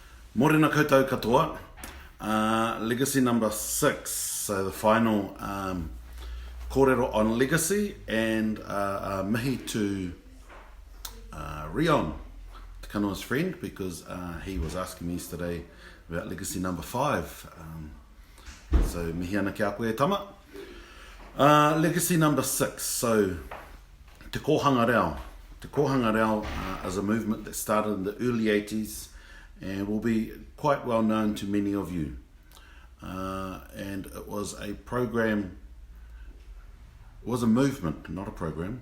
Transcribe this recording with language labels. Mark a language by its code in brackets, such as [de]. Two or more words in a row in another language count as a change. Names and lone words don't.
[mi] Morena koutou katoa. [en] Legacy number 6, so the final Kōrero on legacy, and mihi to Rion, Te Kanoa's friend, because he was asking me yesterday about legacy number 5. [mi] So mihi ana ki a koe tama. [en] Legacy number 6, so Te Kōhanga Reo. Te Kōhanga Reo is a movement that started in the early 80s and will be quite well known to many of you. And it was a program, it was a movement, not a program.